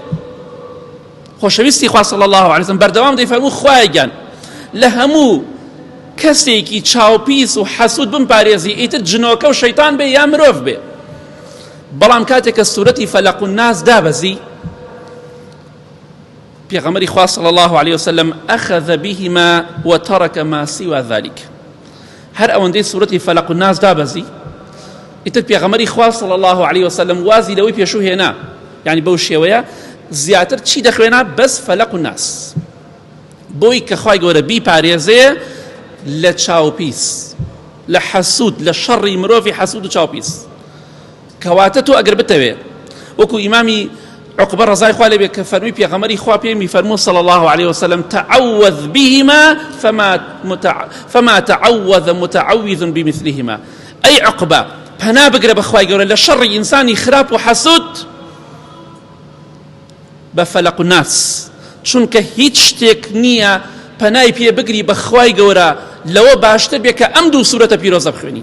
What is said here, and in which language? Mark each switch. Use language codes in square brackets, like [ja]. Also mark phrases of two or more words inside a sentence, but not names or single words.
[ckb] خۆشەویستی خوا [ar] صلی الله علیه وسلم [ckb] بەردەوام دەی فەرموو خوایەگیان لە هەموو کەسێکی چاوپیس و حەسوود بمپارێزی ئیتر جنۆکە و شەیتان بێ یا مرۆڤ بێ. بەڵام کاتێک کە سوورەتی فەلەق و ناس دابەزی پێغەمبەری خوا [ar] صلی الله عليه وسلم أخذ بهما وترك ما سوى ذلك. [ckb] هەر ئەوەندەی سوورەتی فەلەق و ناس دابەزی ئیتر پێغەمبەری خوا [ar] صلی الله عليه وسلم [ckb] وازی لەوەی پێشوو هێنا، یعنی بەو شێوەیە زیاتر چی دەخوێنا بەس فەلەق و ناس بۆی کە خوای گەورە بیپارێزێ لە چاوپیس لە حەسوود لە شەڕی مرۆڤی حەسوود و چاوپیس. کەواتە تۆ ئەگەر بتەوێ وەکو ئیمامی عقبە ڕەزای خوا لێ بێ کە فەرمی پێغەمبەری خوا پێمی فەرموو [ar] صلی الله عليه وسلم تعوذ بهما فما تعوذ متعوذ بمثلهما. [ckb] ئەی عقبە پەنا بگرە بە خوای گەورە لە شەڕی ئینسانی خراپ و حەسوود بە فەلەق و ناس، چونکە هیچ شتێک نییە پەنای پێ بگری بە خوای گەورە لەوە باشتر بێ کە ئەم دوو سوورەتە پیرۆزە بخوێنی.